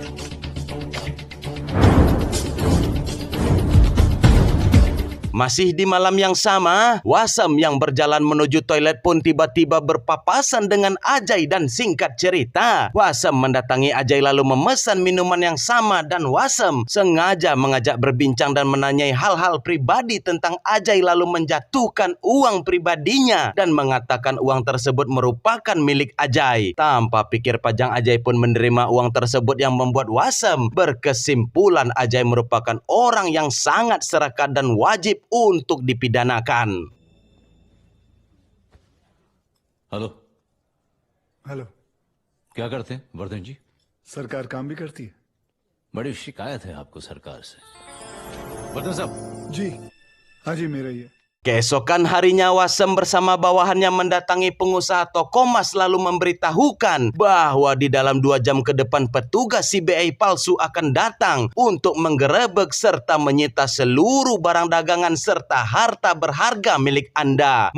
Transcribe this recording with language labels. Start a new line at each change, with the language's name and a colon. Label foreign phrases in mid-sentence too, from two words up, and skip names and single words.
Indonesian: Masih di malam yang sama, Wasem yang berjalan menuju toilet pun tiba-tiba berpapasan dengan Ajay dan singkat cerita, Wasem mendatangi Ajay lalu memesan minuman yang sama dan Wasem sengaja mengajak berbincang dan menanyai hal-hal pribadi tentang Ajay lalu menjatuhkan uang pribadinya dan mengatakan uang tersebut merupakan milik Ajay. Tanpa pikir panjang Ajay pun menerima uang tersebut yang membuat Wasem berkesimpulan Ajay merupakan orang yang sangat serakah dan wajib untuk dipidanakan.
Hindi: हेलो हेलो, क्या करते हैं वर्धन जी? सरकार काम भी करती है। बड़ी शिकायत है आपको सरकार से। वर्धन साहब, जी हाँ जी, मेरा ही है।
Indonesian: Keesokan harinya Wasem bersama bawahannya mendatangi pengusaha toko emas lalu memberitahukan bahwa di dalam 2 jam ke depan petugas CBI palsu akan datang untuk menggerebek serta menyita seluruh barang dagangan serta harta berharga milik Anda.